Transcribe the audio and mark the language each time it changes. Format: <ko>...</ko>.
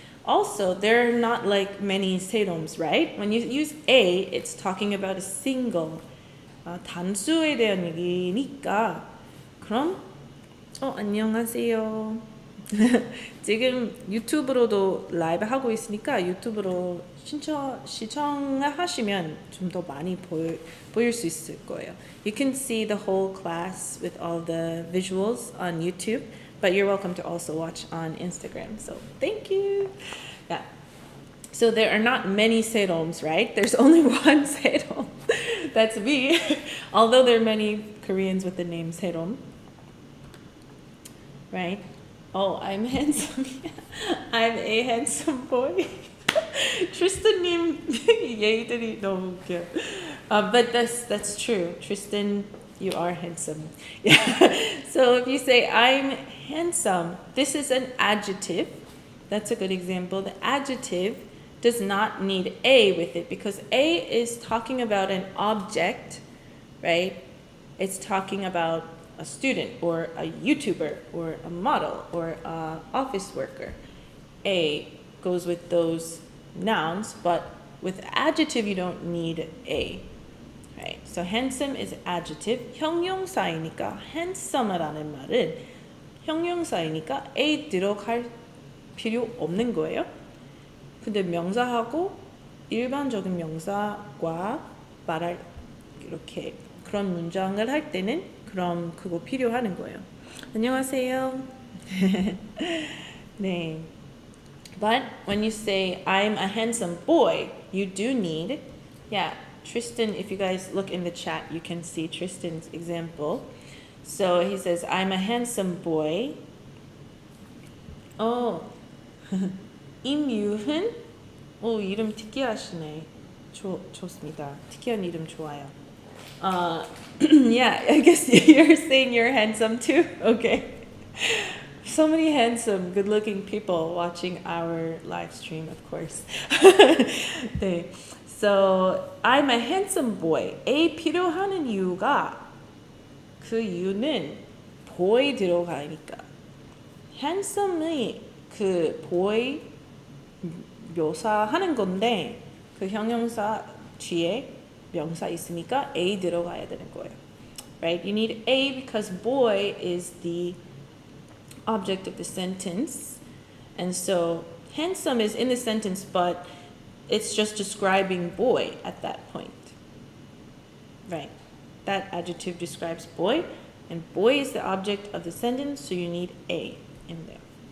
<en>Also, there are not like many 세로ms, right? When you use a, it's talking about a single</en> <ko>단수에 대한 얘기니까 그럼 안녕하세요. 지금 유튜브로도 라이브 하고 있으니까 유튜브로 시청하시면 좀 더 많이 보일 수 있을 거예요.</ko> <en>You can see the whole class with all the visuals on YouTube, but you're welcome to also watch on Instagram. So thank you. Yeah. So there are not many 세로ms, right? There's only one 세롬. That's me. Although there are many Koreans with the name 세롬. Right? Oh, I'm handsome. I'm a handsome boy.</en> <ko>Tristan님 얘기들이 너무 웃겨.</ko> <en>But that's true. Tristan, you are handsome. Yeah. So if you say I'm handsome, this is an adjective. That's a good example. The adjective does not need a with it because a is talking about an object, right? It's talking about a student or a YouTuber or a model or an office worker. A goes with those nouns, but with adjective you don't need a. Right? So handsome is adjective.</en> <ko>형용사이니까 handsome라는 말은 형용사이니까 a 들어갈 필요 없는 거예요. 근데 명사하고 일반적인 명사과 말할 이렇게 그런 문장을 할 때는 그럼 그거 필요하는 거예요. 안녕하세요. 네.</ko> <en>But when you say I'm a handsome boy, you do need, yeah, Tristan, if you guys look in the chat, you can see Tristan's example. So he says, I'm a handsome boy.</en> <ko>임유흔? 이름 특이하시네. 좋습니다. 특이한 이름 좋아요.</ko> <en>Yeah, I guess you're saying you're handsome too? Okay. So many handsome, good-looking people watching our live stream, of course. 네. So, I'm a handsome boy.</en> <ko>A 필요하는 이유가 그 이유는 boy 들어가니까. handsome이 그 boy 묘사하는 건데 그 형용사 뒤에 명사 있으니까 a 들어가야 되는 거예요.</ko> <en>Right? You need a because boy is the object of the sentence. And so handsome is in the sentence, but it's just describing boy at that point. Right? That adjective describes boy, and boy is the object of the sentence, so you need a in there.</en>